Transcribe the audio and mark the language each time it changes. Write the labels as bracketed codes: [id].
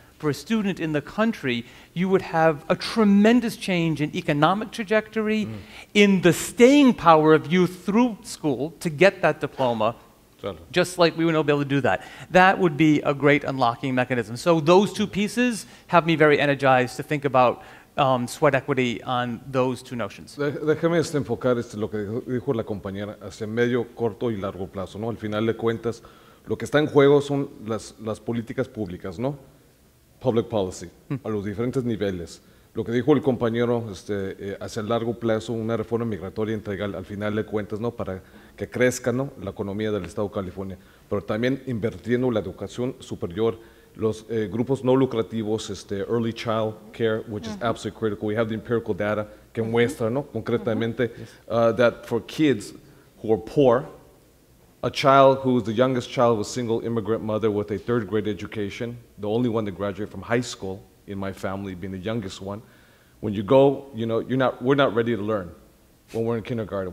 [en] For a student in the country, you would have a tremendous change in economic trajectory, in the staying power of youth through school to get that diploma, just like we would not be able to do that. That would be a great unlocking mechanism. So those two pieces have me very energized to think about sweat equity on those two notions. [es] Déjame enfocar lo que dijo la compañera hacia medio, corto y largo plazo, ¿no? Al final de cuentas, lo que está en juego son las políticas públicas, ¿no? [en] Public policy, [es] a los diferentes niveles. Lo que dijo el compañero hacia el largo plazo, una reforma migratoria integral, al final de cuentas, ¿no? Para que crezca, ¿no? La economía del Estado de California, pero también invirtiendo la educación superior, los grupos no lucrativos, [en] early child care, which is absolutely critical. We have the empirical data [es] que muestra, ¿no? [en] Concretamente, that for kids who are poor, a child who is the youngest child of a single immigrant mother with a third grade education, the only one to graduate from high school in my family, being the youngest one, when you go, you know, we're not ready to learn when we're in kindergarten.